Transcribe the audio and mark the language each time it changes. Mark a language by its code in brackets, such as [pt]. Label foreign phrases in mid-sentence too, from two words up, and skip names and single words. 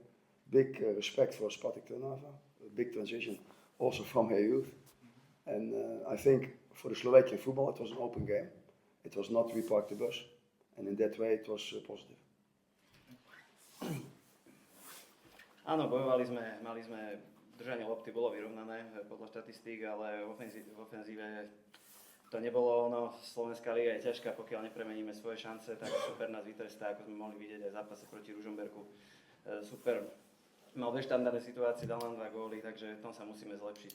[en] Big respect for Spartak Trnava. A big transition. Also from her youth. And I think for the Slovakian football it was an open game. It was not we parked the bus. And in that way it was positive. [sk] Áno, bojovali sme, mali sme, držanie lopty bolo vyrovnané podľa štatistík, ale v ofenzíve to nebolo ono. Slovenská liga je ťažká, pokiaľ nepremeníme svoje šance, tak super nás vytrestá, ako sme mohli vidieť aj v zápase proti Ružomberku. Super, mal dve štandardné situácie, dal nám 2 góly, takže tom sa musíme zlepšiť.